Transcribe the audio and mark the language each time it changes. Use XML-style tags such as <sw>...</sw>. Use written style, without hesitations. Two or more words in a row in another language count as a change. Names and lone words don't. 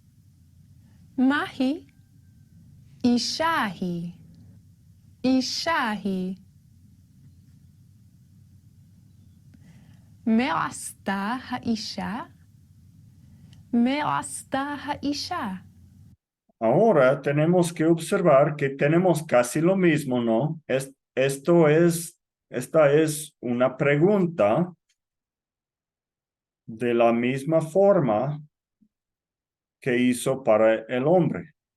<he>מהי? אישה היא. אישה היא. מה עשתה האישה? מה עשתה האישה?</he> <es>Ahora tenemos que observar que tenemos casi lo mismo, ¿no? Esta es una pregunta de la misma forma que hizo para el hombre.</es>